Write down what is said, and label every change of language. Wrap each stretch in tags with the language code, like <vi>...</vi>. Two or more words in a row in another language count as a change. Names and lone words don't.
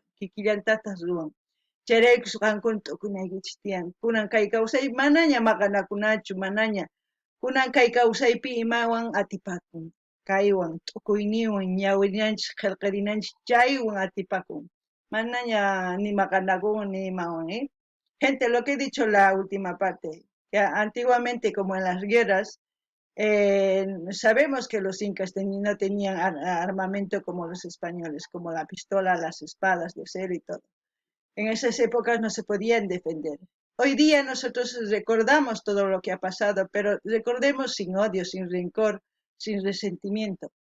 <qu>kikillantataq ruwan chayraykus qankuna t'ukunaykichis tiyan kunan kay kawsay manaña maqanakunachu manaña kunan kay kawsaypi imawan atipakun kaywan t'ukuyninwan ñawirinanchis qillqarinanchis chaywan atipakun manaña ni maqanakun ni imawan</qu> <es>gente lo que he dicho la última parte que antiguamente como en las guerras sabemos que los incas no tenían armamento como los españoles, como la pistola, las espadas de acero y todo. En esas épocas no se podían defender. Hoy día nosotros recordamos todo lo que ha pasado, pero recordemos sin odio, sin rencor, sin resentimiento.</es>